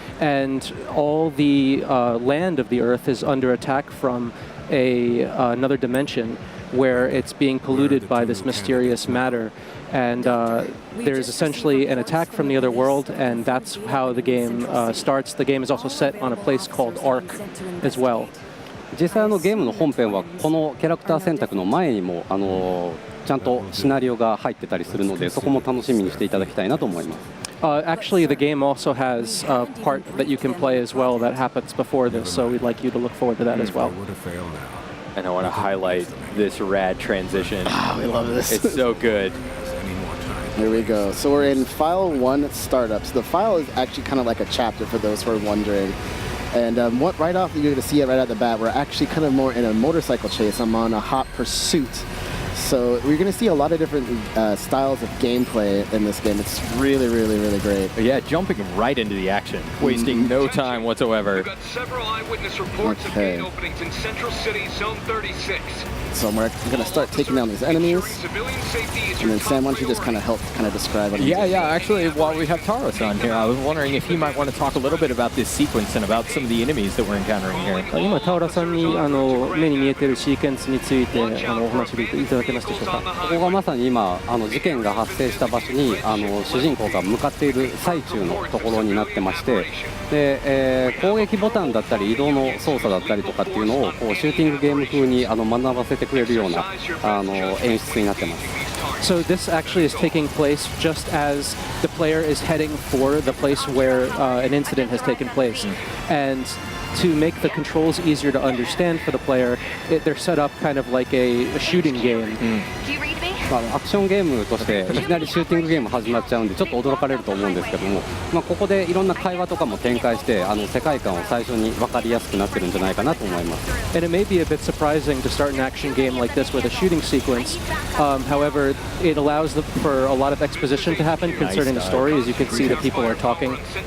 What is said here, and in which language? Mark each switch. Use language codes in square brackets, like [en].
[en] And all the land of the Earth is under attack from another dimension where it's being polluted by this mysterious matter. And there's essentially an attack from the other world, and that's how the game starts. The game is also set on a place called Ark as well. [ja] 実際ゲームの本編はこのキャラクター選択の前にもちゃんとシナリオが入ってたりするので、そこも楽しみにしていただきたいなと思います。 [en] Actually, the game also has a part that you can play as well that happens before this, so we'd like you to look forward to that as well. And I want to highlight this rad transition. Oh, we love this. It's so good. Here we go. So we're in File 1 Startups. The file is actually kind of like a chapter for those who are wondering. And right off, you're going to see it right out the bat. We're actually kind of more in a motorcycle chase. I'm on a hot pursuit. So we're going to see a lot of different styles of gameplay in this game. It's really, really, really great. Yeah, jumping right into the action, wasting no time whatsoever. We've got several eyewitness reports of gate openings in Central City, Zone 36. So we're going to start taking down these enemies. And then Sam, why don't you just kind of help describe them? Yeah. Actually, while we have Taro-san here, I was wondering if he might want to talk a little bit about this sequence and about some of the enemies that we're encountering here. [ja] 今タウラさんに目に見えているシーケンスについてお話しいただけますでしょうか。ここがまさに今事件が発生した場所に主人公が向かっている最中のところになってまして、で、攻撃ボタンだったり移動の操作だったりとかっていうのをこうシューティングゲーム風に学ばせてくれるような演出になってます。 [en] So this actually is taking place just as the player is heading for the place where an incident has taken place. And to make the controls easier to understand for the player, they're set up kind of like a shooting game. [ja] アクションゲームとしていきなりシューティングゲーム始まっちゃうんでちょっと驚かれると思うんですけども、ここでいろんな会話とかも展開して世界観を最初に分かりやすくなってるんじゃないかなと思います。 [en] And it may be a bit surprising to start an action game like this with a shooting sequence. However, it allows for a lot of exposition to happen concerning the story. As you can see, the people are talking.